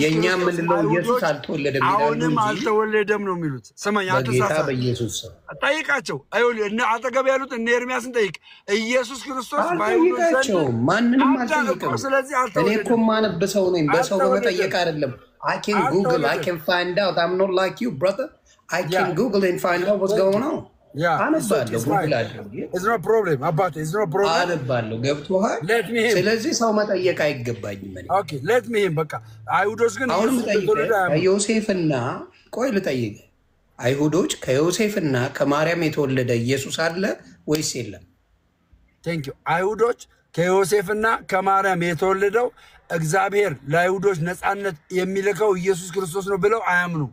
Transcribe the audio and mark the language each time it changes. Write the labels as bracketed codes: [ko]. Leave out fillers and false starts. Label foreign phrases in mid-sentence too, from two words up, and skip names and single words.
[am] የኛ ምንለው ኢየሱስ አልተወለደም ይላሉ። አሁንም አልተወለደም ነው የሚሉት። ስማኝ በጌታ በኢየሱስ ጠይቃቸው። አይወል እነ አጠገብ ያሉት እነ ኤርሚያስን ጠይቅ። ኢየሱስ ክርስቶስ ባይሆንላቸው ማንንም አልጠይቅም። ስለዚህ እኔ እኮ ማነብሰው ነኝ። በሰው በመጠየቅ አይደለም። [en] I can Google, I can find out. I'm not like you, brother. I can Google and find out what's going on. [am] አነባለሁ ጉግል አድርጌ። [en] It's no problem አባቴ፣ it's no problem [am] አነባለሁ። ገብቶሃል? ስለዚህ ሰው መጠየቅ አይገባኝም። ኦኬ [en] let me him [am] በቃ አይሁዶች ግን ዮሴፍና ቆይ ልጠይቅ። አይሁዶች ከዮሴፍና ከማርያም የተወለደ ኢየሱስ አለ ወይስ የለም? ቴንክ ዩ። አይሁዶች ከዮሴፍና ከማርያም የተወለደው እግዚአብሔር ለአይሁዶች ነፃነት የሚልከው ኢየሱስ ክርስቶስ ነው ብለው አያምኑም።